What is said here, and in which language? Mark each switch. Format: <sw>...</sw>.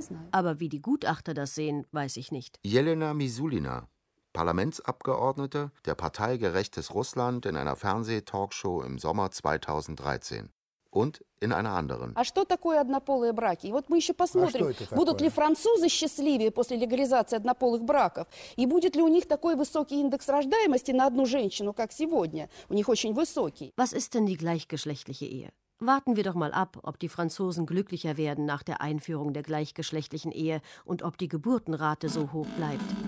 <de>Aber wie die Gutachter das sehen, weiß ich nicht. Jelena Misulina, Parlamentsabgeordnete der Partei Gerechtes Russland in einer Fernseh-Talkshow im Sommer 2013. Und in einer anderen.</de> <ru>А что такое однополые браки? Вот мы еще посмотрим, будут ли французы счастливее после легализации однополых браков и будет ли у них такой высокий индекс рождаемости на одну женщину, как сегодня? У них очень высокий.</ru> <de>Was ist denn die gleichgeschlechtliche Ehe? Warten wir doch mal ab, ob die Franzosen glücklicher werden nach der Einführung der gleichgeschlechtlichen Ehe und ob die Geburtenrate so hoch bleibt.</de>